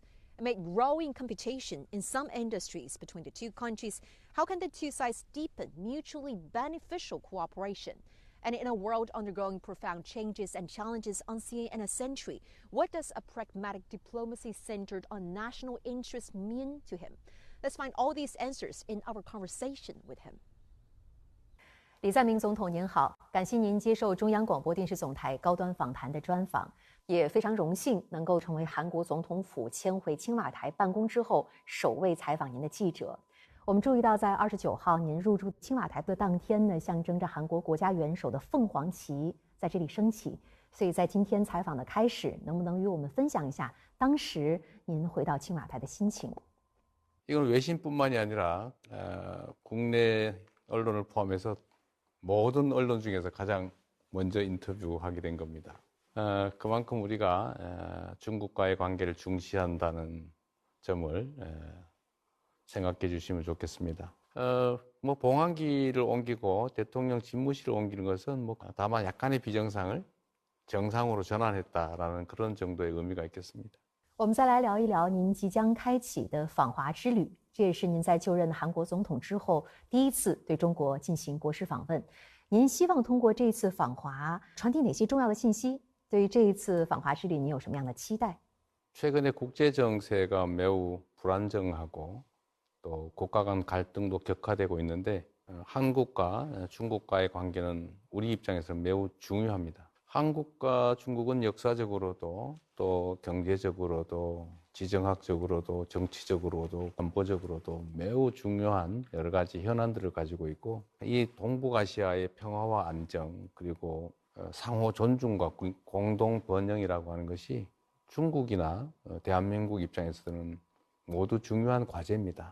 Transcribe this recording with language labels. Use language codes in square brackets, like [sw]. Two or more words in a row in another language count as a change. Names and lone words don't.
[en] Amid growing competition in some industries between the two countries, how can the two sides deepen mutually beneficial cooperation? And in a world undergoing profound changes and challenges unseen in a century, what does a pragmatic diplomacy centered on national interests mean to him? Let's find all these answers in our conversation with him. [zh] 李在明总统您好，感谢您接受中央广播电视总台高端访谈的专访，也非常荣幸能够成为韩国总统府迁回青瓦台办公之后首位采访您的记者。我们注意到，在29号您入驻青瓦台的当天呢，象征着韩国国家元首的凤凰旗在这里升起。所以在今天采访的开始，能不能与我们分享一下当时您回到青瓦台的心情？ [ko] 이건 외신뿐만이 아니라 국내 언론을 포함해서 모든 언론 중에서 가장 먼저 인터뷰하게 된 겁니다. 그만큼 우리가 중국과의 관계를 중시한다는 점을 생각해 주시면 좋겠습니다. 뭐 봉황기를 옮기고 대통령 집무실을 옮기는 것은 뭐 다만 약간의 비정상을 정상으로 전환했다라는 그런 정도의 의미가 있겠습니다. [zh] 我们再来聊一聊您即将开启的访华之旅，这也是您在就任韩国总统之后第一次对中国进行国事访问。您希望通过这次访华传递哪些重要的信息？对于这一次访华之旅，您有什么样的期待？ [ko] 최근에 국제 정세가 매우 불안정하고 또 국가 간 갈등도 격화되고 있는데 한국과 중국과의 관계는 우리 입장에서 매우 중요합니다. 한국과 중국은 역사적으로도 또 경제적으로도 지정학적으로도 정치적으로도 안보적으로도 매우 중요한 여러 가지 현안들을 가지고 있고 이 동북아시아의 평화와 안정 그리고 상호 존중과 공동 번영이라고 하는 것이 중국이나 대한민국 입장에서는 모두 중요한 과제입니다.